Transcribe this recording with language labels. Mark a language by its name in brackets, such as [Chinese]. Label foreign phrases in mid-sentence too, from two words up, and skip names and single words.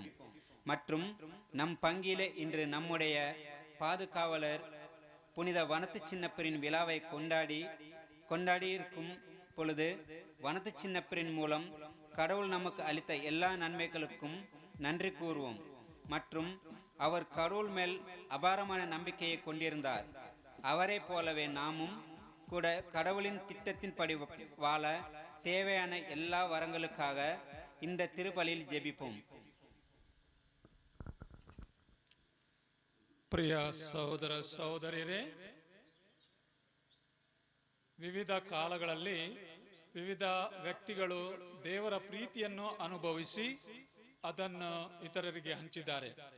[Tamil] மற்றும் நம் பங்கிலே இன்று நம்முடைய பாதுகாவலர் புனித வனத்து சின்னப்பரின் விழாவை கொண்டாடியிருக்கும் பொழுது வனத்து சின்னப்பரின் மூலம் கடவுள் நமக்கு அளித்த எல்லா நன்மைகளுக்கும் நன்றி கூறுவோம். மற்றும் அவர் கடவுள் மேல் அபாரமான நம்பிக்கையை கொண்டிருந்தார். அவரை போலவே நாமும் கூட கடவுளின் திட்டத்தின்படி வாழ தேவையான எல்லா வரங்களுக்காக இந்த திருப்பலியில் ஜெபிப்போம். [Kannada] ಪ್ರಿಯ ಸಹೋದರ ಸಹೋದರಿಯರೇ, ವಿವಿಧ ಕಾಲಗಳಲ್ಲಿ ವಿವಿಧ ವ್ಯಕ್ತಿಗಳು ದೇವರ ಪ್ರೀತಿಯನ್ನು ಅನುಭವಿಸಿ ಅದನ್ನು ಇತರರಿಗೆ ಹಂಚಿದ್ದಾರೆ.